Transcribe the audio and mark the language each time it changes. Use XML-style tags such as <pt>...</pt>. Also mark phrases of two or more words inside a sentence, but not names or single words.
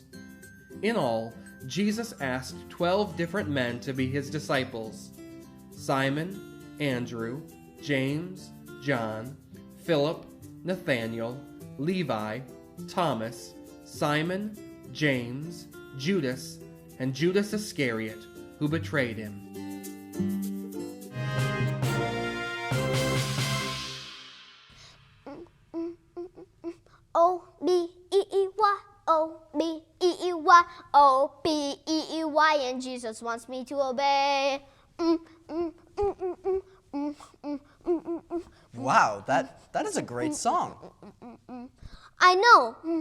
<en>In all, Jesus asked 12 different men to be his disciples: Simon, Andrew, James, John, Philip, Nathanael, Levi, Thomas, Simon, James, Judas, and Judas Iscariot, who betrayed him. O-B-E-E-Y, O-B-E-E-Y, O-B-E-E-Y, and Jesus wants me to obey. Wow, that is a great song. I know.</en>